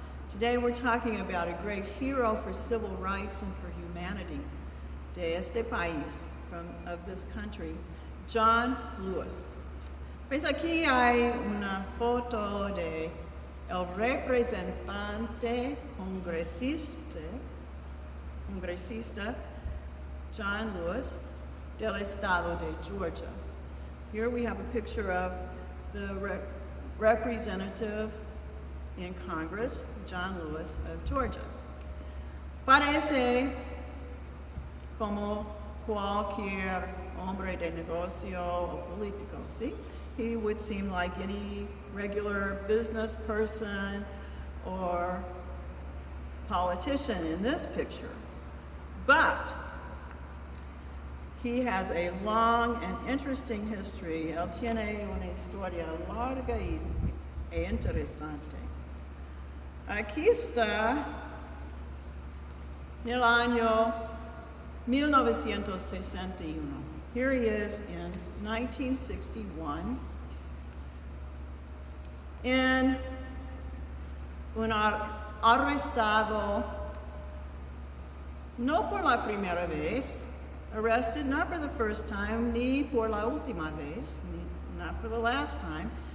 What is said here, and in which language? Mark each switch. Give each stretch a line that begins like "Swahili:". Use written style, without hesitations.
English: Today we're talking about a great hero for civil rights and for humanity
Spanish: de este país,
English: of this country, John Lewis.
Spanish: Pues aquí hay una foto de el representante congresista John Lewis del estado de Georgia.
English: Here we have a picture of the representative in Congress, John Lewis of Georgia.
Spanish: Parece como cualquier hombre de negocio o político, ¿sí?
English: He would seem like any regular business person or politician in this picture. But he has a long and interesting history.
Spanish: Él tiene una historia larga e interesante. Aquí está en el año 1961.
English: Here he is in 1961 in
Spanish: un arrestado no por la primera vez,
English: arrested not for the first time,
Spanish: ni por la última vez,
English: not for the last time.